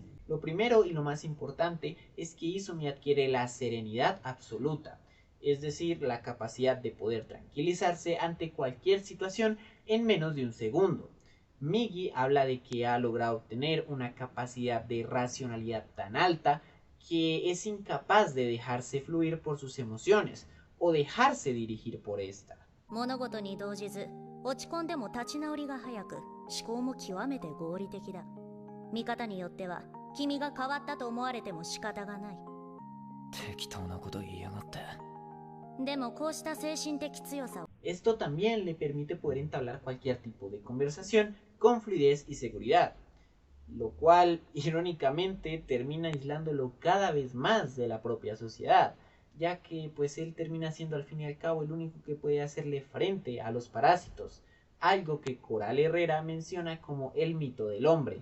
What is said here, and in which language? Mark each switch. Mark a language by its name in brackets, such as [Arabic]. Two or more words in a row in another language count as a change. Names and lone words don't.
[Spanish] Lo primero y lo más importante es que Izumi adquiere la serenidad absoluta, es decir, la capacidad de poder tranquilizarse ante cualquier situación en menos de un segundo. Migi habla de que ha logrado obtener una capacidad de racionalidad tan alta que es incapaz de dejarse fluir por sus emociones o dejarse dirigir por esta. [Japanese] 物事に動じず落ち込んでも立ち直りが早く思考も極めて合理的だ。見方によっては君が変わったと思われても仕方がない。適当なこと言いやがって。でもこうした精神的強さを [Spanish] Esto también le permite poder entablar cualquier tipo de conversación con fluidez y seguridad, lo cual irónicamente termina aislándolo cada vez más de la propia sociedad, ya que pues él termina siendo al fin y al cabo el único que puede hacerle frente a los parásitos, algo que Coral Herrera menciona como el mito del hombre.